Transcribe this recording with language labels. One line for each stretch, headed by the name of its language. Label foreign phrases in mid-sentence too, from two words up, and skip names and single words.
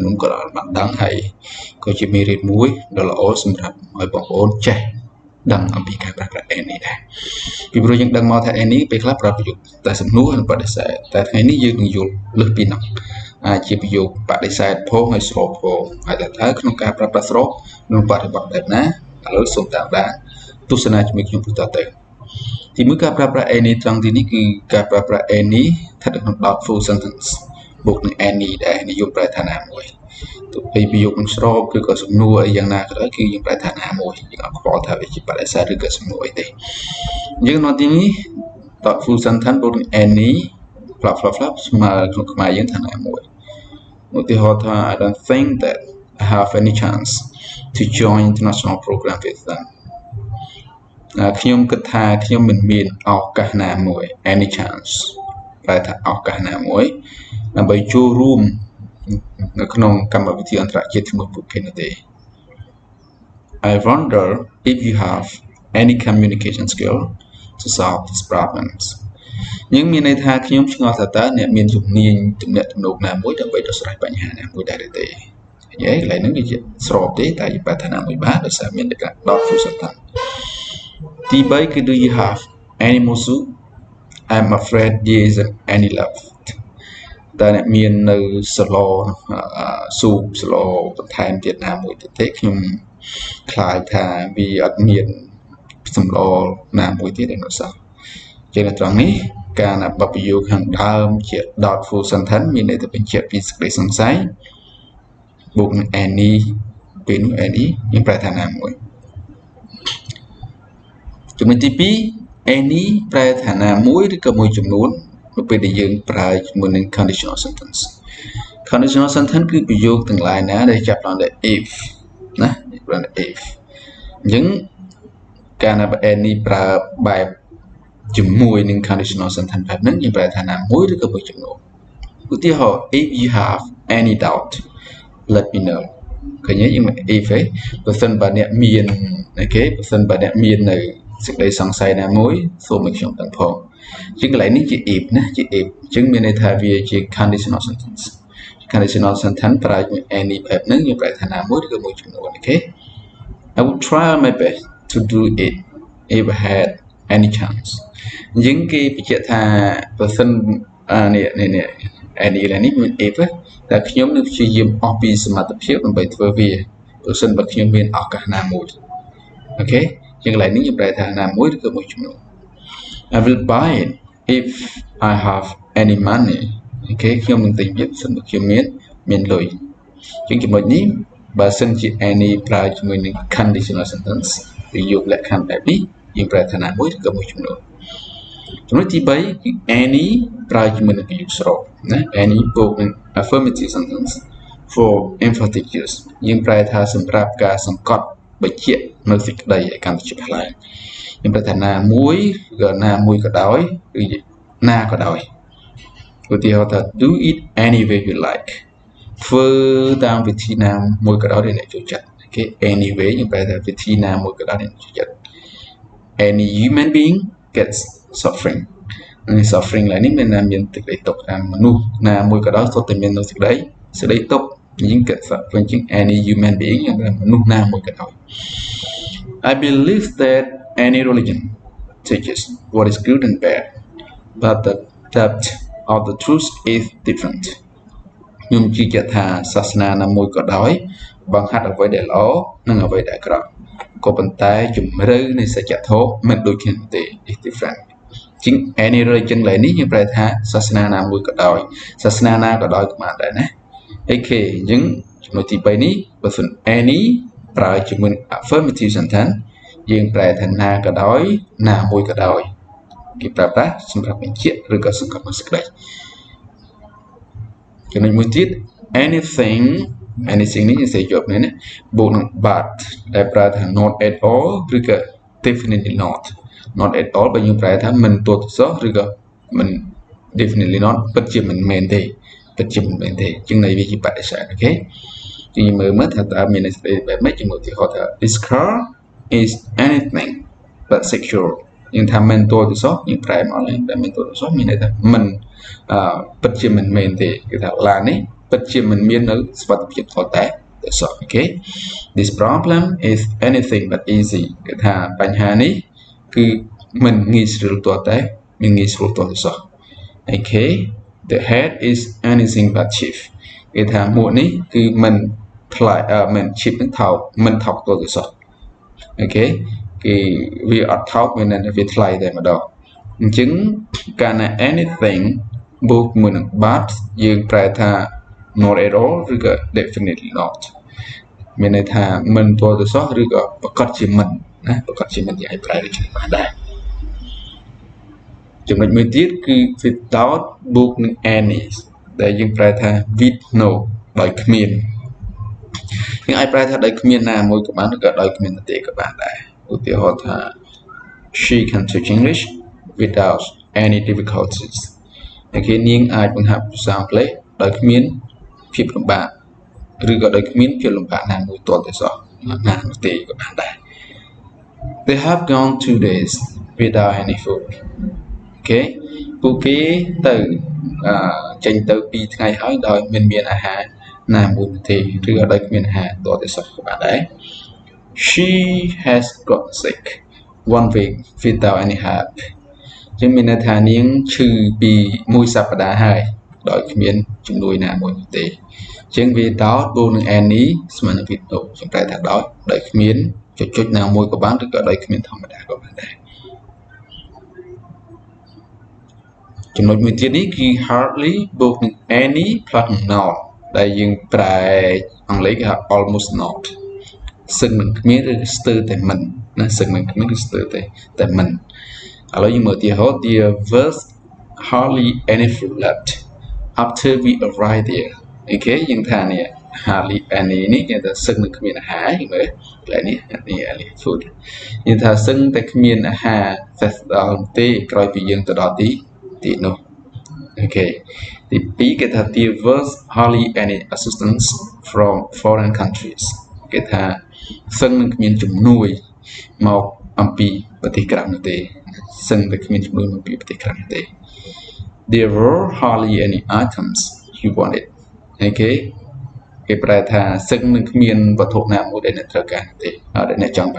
Khmer: នួនក៏បានដឹងហើយក៏ជាមេរៀនមួយដ៏ល្អសម្រាប់ឲ្យបងប្អូនចេះដឹងអំពីការប្រើប្រាស់ any ដែរពីព្រោះយើងដឹងមកថា any ពេលខ្លះប្រើប្រយោគតែសំណួរនិងបដិសេធតែថ្ងៃនេះយើងនឹងយល់លើសពីនោះអាចជា ប្រយោគបដិសេធផងហើយស្របផងហើយតើក្នុងការប្រើប្រាស់ស្របនឹងបរិបទបែបណាឥឡូវសូមតាមដានទស្សនាជាមួយខ្ញុំបន្តទៅទីមួយការប្រើប្រាស់ any ត្រង់ទីនេះគឺការប្រើប្រាស់ any ស្ថិតនៅក្នុង
English: doubtful sentence
Khmer: បូកនឹង any ដែលនិយមប្រើថាណាមួយទោះបីប្រយោគនឹងស្របឬក៏សំ ណួរអីយ៉ាងណាក៏ដោយគឺយើងប្រើថាណាមួយយើងអត់ខ្វល់ថាវាជាបដិសេធឬក៏សំណួរអីទេយើង នៅទីនេះ
English: doubtful sentence
Khmer: បូកនឹង
English: any flap
Khmer: ស្មើក្នុងខ្មែរយើងថាណាមួយឧទាហរណ៍ថា
English: I don't think that I have any chance to join international program with them
Khmer: ខ្ញុំគិតថាខ្ញុំមិនមានឱកាសណាមួយ
English: any chance
Khmer: ប្រែថាឱកាសណាមួយដើម្បីចូលរួមនៅក្នុងកម្មវិធីអន្តរជាតិជាមួយពួកគេនោះទេ
English: I wonder if you have any communication skill to solve these problems
Khmer: យើងមានន័យថាខ្ញុំឆ្ងល់ថាតើអ្នកមានជំនាញទំនាក់ទំនងណាមួយដើម្បីដោះស្រាយ បញ្ហាណាមួយដែរទេនិយាយកន្លែងហ្នឹងវាស្របទេតែយើងប្រើថាណាមួយបានដោយសារមានតែការ
English: doubtful sentence
Khmer: ទី 3គឺ
English: do you have any more soup I'm afraid there isn't any left
Khmer: តើអ្នកមាននៅសឡស៊ូបសឡបន្ថែមទៀតណាមួយទៅទេខ្ញុំខ្លាចថាវាអត់មានសម្លណាមួយទៀតឯនោះសោះជានៅត្រង់នេះការណាបប្រយោគខាងដើមជា
English: doubtful sentence
Khmer: មានន័យថាបញ្ជាក់ពីសេចក្តីសង្ស័យបូកនឹង any ពេលនោះ any យើងប្រែថាណាមួយ ចំណុចទី2 any ប្រែថាណាមួយឬក៏មួយចំនួននៅពេលដែលយើងប្រើជាមួយនឹង conditional
English: sentence conditional sentence
Khmer: គឺប្រយោគទាំងឡាយណាដែលចាប់ផ្ដើមដោយ if ណាប្រើ if អញ្ចឹងការណា any ប្រើបែបជាមួយនឹង
English: conditional sentence
Khmer: បែបហ្នឹងយើងប្រើថាណាមួយឬក៏មួយចំនួនឧទាហរណ៍
English: if you have any doubt let me know
Khmer: ឃើញទេយើង if ឯងបើសិនបើអ្នកមានបើសិនបើអ្នកមាននៅសេច ក្តីសង្ស័យណាមួយសូមឲ្យខ្ញុំដឹងផងជាងកន្លែងនេះជា if ណាជា if អញ្ចឹងមានន័យថាវាជា
English: conditional sentence conditional sentence
Khmer: ប្រើជាមួយ any បែបហ្នឹងយើងប្រើថាណាមួយឬក៏មួយចំនួនអូខេ
English: I would try my best to do it if I had any chance
Khmer: អញ្ចឹងគេបញ្ជាក់ថាបើសិននេះ any នេះមាន if តែខ្ញុំនឹងព្យាយាមអស់ពីសមត្ថភាពដើម្បីធ្វើវាបើសិនបើខ្ញុំមានឱកាសណាមួយអូខេជាងកន្លែងនេះយើងប្រែថាណាមួយឬក៏មួយចំនួន
English: I will buy it if I have any money
Khmer: អូខេខ្ញុំនឹងទិញវាបើ សិនបើខ្ញុំមានលុយជាងចំណុចនេះបើសិនជា any ប្រើជាមួយនឹង
English: conditional sentence
Khmer: ឬយកលក្ខខណ្ឌបែបនេះយើងប្រែថាណាមួយឬក៏មួយចំនួនចំណុចទី3គឺ any ប្រើជាមួយ នឹងប្រយោគស្របណា any បូកនឹង
English: affirmative sentence for emphatic use
Khmer: យើងប្រែថាសម្រាប់ការសង្កត់បញ្ជាក់នៅសេចក្តីឲ្យកាន់តែច្បាស់ ឡើងយើងប្រែថាណាមួយក៏ណាមួយក៏ដោយឬណាក៏ដោយឧទាហរណ៍ថា
English: do it any way you like
Khmer: ធ្វើតាមវិធីណាមួយក៏ដោយដែលអ្នកចូលចិត្តអូខេ anyway យើងប្រែថាវិធីណាមួយក៏ដោយដែលអ្នកចូលចិត្ត
English: any human being gets suffering
Khmer: នេះ suffering ឡើយនេះមានសេចក្តីទុក្ខតាមមនុស្សណាមួយក៏ដោយសុទ្ធតែមាននៅសេចក្តីទុក្ខយើង
English: get suffering
Khmer: ជាង
English: any human being
Khmer: យើងថាមនុស្សណាមួយក៏ដោយ
English: I believe that any religion teaches what is good and bad but the depth of the truth is different
Khmer: ខ្ញុំជឿជាក់ថាសាសនាណា មួយក៏ដោយបង្ហាត់អ្វីដែលល្អនិងអ្វីដែលអាក្រក់ក៏ប៉ុន្តែជំរឿនៃសច្ចធម៌មិនដូចគ្នាទេ
English: is different
Khmer: ជាង
English: any religion
Khmer: ឡើយនេះយើងប្រែថាសាសនាណាមួយក៏ដោយសាសនាណាក៏ដោយក៏បានដែរណាអូខេអញ្ចឹងចំណុចទី3នេះបើសិន any ប្រើជាមួយ
English: affirmative sentence
Khmer: យើងប្រែថាណាក៏ដោយណាមួយក៏ដោយគេប្រើប្រាស់សម្រាប់បញ្ជាក់ឬក៏សង្កត់មួយសេចក្តី ចំណុចមួយទៀត anything នេះយើងសេយកនេះណាបូកនឹង but ដែលប្រើថា
English: not at all
Khmer: ឬក៏
English: definitely not not at all
Khmer: បើយើងប្រែថាមិនទាល់តែសោះឬក៏មិន
English: definitely not
Khmer: ពិតជាមិនមែនទេពិតជាមិនមែនទេជាងន័យវាជាបដិសេធអូខេជាងមើលថា តើមានន័យស្ដីបែបម៉េចជាងឧទាហរណ៍ថា
English: this car is anything but secure
Khmer: យើងថាមិនទាល់តែសោះយើងប្រែមកហើយតែមិនទាល់តែសោះមានន័យថាមិនពិតជាមិនមែនទេគឺថាឡា ននេះពិតជាមិនមាននៅសុវត្ថិភាពថតតែសោះអូខេ
English: this problem is anything but easy
Khmer: គឺថាបញ្ហានេះគឺមិនងាយស្រួលទាល់ តែមិនងាយស្រួលទាល់តែសោះអូខេ
English: the head is anything but cheap
Khmer: គេថាមួកនេះគឺមិនថ្លៃមិន cheap នឹងថោកមិនថោកទាល់តែសោះអូខេគេវាអត់ថោកមានន័យថាវាថ្លៃតែម្ដងអញ្ចឹងកាលណា anything បូកមួយនឹង but យើងប្រែថា
English: not at all
Khmer: ឬក៏
English: definitely not
Khmer: មានន័យថាមិនទាល់តែសោះឬក៏ប្រកាសជាមិនណាប្រកាសជាមិនយើងអាចប្រែដូចនេះបានដែរ ចំណុចមួយទៀតគឺ without បូកនឹង any ដែលយើងប្រែថា
English: with no
Khmer: ដោយគ្មានយើងអាចប្រែថាដោយគ្មានណាមួយក៏បានឬក៏ដោយគ្មានទេក៏បានដែរឧទាហរណ៍ថា
English: she can teach English without any difficulties
Khmer: តែគេនាងអាចបង្ហាត់ភាសាអង់គ្លេសដោយគ្មានភាពលំបាកឬក៏ដោយគ្មានភាពលំបាកណាមួយទាល់តែសោះណានោះ
English: ទេក៏បានដែរ They have gone 2 days without any food
Khmer: អូខេពួកគេទៅចេញទៅ2ថ្ងៃហើយ ដោយមិនមានអាហារណាមួយទេឬក៏ដោយគ្មានអាហារទាល់តែសោះក៏បានដែរ
English: She has got sick 1 week without any help
Khmer: ចឹងមានន័យថានាងឈឺពី1សប្តាហ៍ហើយដោយគ្មានជំនួយណាមួយទេចឹង without បូកនឹង any ស្មើនឹង
English: with no
Khmer: ខ្ញុំប្រែថាដោយគ្មានចុចណាមួយក៏បានឬក៏ដោយគ្មានធម្មតាក៏បានដែរ ចំណុចមួយទៀតនេះគឺ hardly បូកនឹង
English: any plus not
Khmer: ដែលយើងប្រែអង់គ្លេសគេហៅ
English: almost not
Khmer: សឹងនឹងគ្មានឬស្ទើរតែមិនណាសឹងនឹងគ្មានឬស្ទើរតែមិនឥឡូវយើងមើលឧទាហរណ៍
English: there was hardly any food left after we arrived there
Khmer: អូខេយើងថានេះ
English: hardly any
Khmer: នេះគេថាសឹងនឹងគ្មានអាហារយើងមើលកន្លែងនេះ
English: any food
Khmer: យើងថាសឹងតែគ្មានអាហារតែដល់ទេក្រោយពីយើងទៅដល់ទីនោះអូខេទី2គេថា
English: there was hardly any assistance from foreign countries
Khmer: គេថាសឹងនឹងគ្មានជំនួយមកអំពីប្រទេសក្រៅនោះទេសឹងតែគ្មានជំនួយមកពីប្រទេសក្រៅនោះទេ
English: There were hardly any items you wanted
Khmer: អូខេគេប្រែថាសឹងនឹងគ្មានវត្ថុណាមួយដែលអ្នកត្រូវការទេដែលអ្នកចង់